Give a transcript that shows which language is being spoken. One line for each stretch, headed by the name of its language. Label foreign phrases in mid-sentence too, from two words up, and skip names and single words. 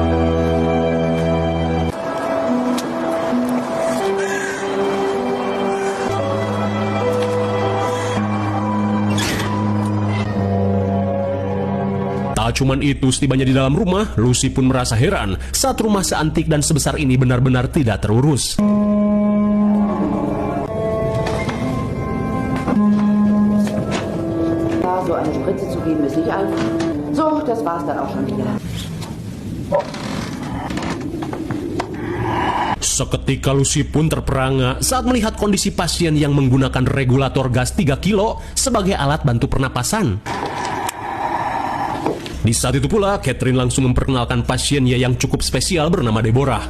Indonesian: Tak cuman itu, setibanya di dalam rumah, Lucy pun merasa heran saat rumah seantik dan sebesar ini benar-benar tidak terurus.
German: So eine Spritze zu geben ist nicht einfach. So, das war's dann auch schon wieder.
Indonesian: Seketika Lucy pun terperangah saat melihat kondisi pasien yang menggunakan regulator gas 3 kilo sebagai alat bantu pernapasan. Di saat itu pula, Catherine langsung memperkenalkan pasiennya yang cukup spesial bernama Deborah.